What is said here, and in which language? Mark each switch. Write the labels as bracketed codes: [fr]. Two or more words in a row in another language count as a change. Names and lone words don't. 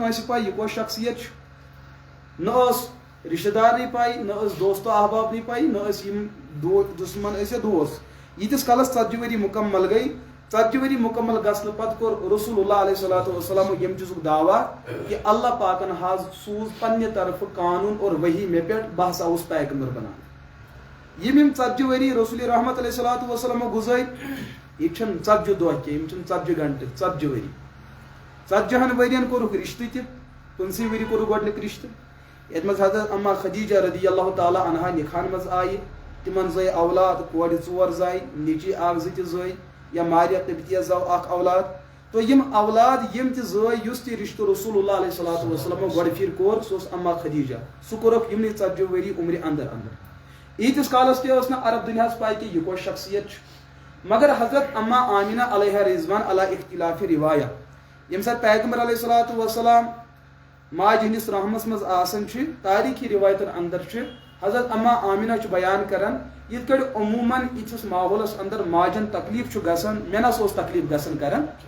[ks] کٲنٛسہِ پاے یہِ کۄس شخصیت چھُ نہ ٲس رشتہٕ دارنٕے پاے نہ ٲس دوستو احبابنٕے پاے نہ ٲسۍ یِم دشمن ٲسۍ یا دوس ییٖتِس کالس 40 ؤری مکمل گٔے 40 ؤری مکمل گژھنہٕ پتہٕ کوٚر رسول اللہ [ar] علیہ الصلوۃ والسلام [ks] ییٚمہِ چیٖزُک دعوا کہ اللہ پاکن حظ سوٗز پننہِ طرفہٕ قانوٗن اور وحی مےٚ پٮ۪ٹھ بہٕ ہسا اوسُس پیغمبر بنان یِم 40 ؤری رسول رحمت [ar] علیہ الصلوۃ والسلام [ks] گُزٲرۍ یہِ چھنہٕ 40 دۄہ کینٛہہ یِم چھنہٕ 40 گنٹہٕ 40 ؤری 40 ؤرین کوٚرُکھ رشتہٕ تہِ 15 ؤری کوٚرُکھ گۄڈنیُک رشتہٕ یتھ منٛز حضرت اما خدیجہ [ar] رضی اللہ تعالیٰ عنہا [ks] نکاحن منٛز آیہِ تمن زٲے اولاد کورِ 4 زاے نیٚچی 1 2 تہِ زٲے یا ماریا قبطیہ زاو 1 اولاد تو یم اولاد یم تہِ زٲے یُس تہِ رشتہٕ رسول اللہ [ar] علیہ الصلوۃ والسلام [ks] گۄڈٕ پھِرِ کوٚر سُہ اوس اما خدیجہ سُہ کوٚرُکھ یِمنٕے 40 ؤری عمرِ اندر ییٖتِس کالس تہِ ٲس نہٕ عرب دُنیاہس پاے کہِ یہِ کۄس شخصیت چھِ مگر حضرت اما آمینہ [ar] علیہ رضوان علی اختلاف روایہ [ks] ییٚمہِ ساتہٕ پیغمبر [ar] علیہ الصلوۃ والسلام [ks] ماجہِ ہٕنٛدِس رحمس منٛز آسان چھِ تاریخی روایتن اندر چھِ حضرت اما آمینہ چھُ بیان کران یِتھ کٲٹھۍ عموٗماً یِتھِس ماحولس اندر ماجن تکلیف چھُ گژھان مےٚ نسا اوس تکلیف گژھان کران